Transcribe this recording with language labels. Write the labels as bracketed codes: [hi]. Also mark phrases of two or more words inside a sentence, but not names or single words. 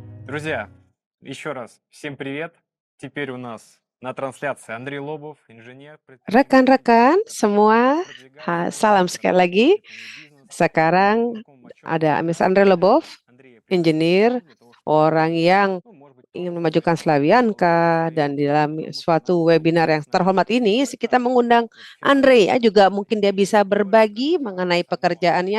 [ru] Друзья, еще раз всем привет. Теперь у нас на трансляции Андрей Лобов, инженер, [id] Rekan-rekan semua, salam sekali lagi. Sekarang ada Miss Andre Lobov, engineer, orang yang ingin memajukan Slavianka, dan di dalam suatu webinar yang terhormat ini kita mengundang Andre ya, juga mungkin dia bisa berbagi mengenai pekerjaannya.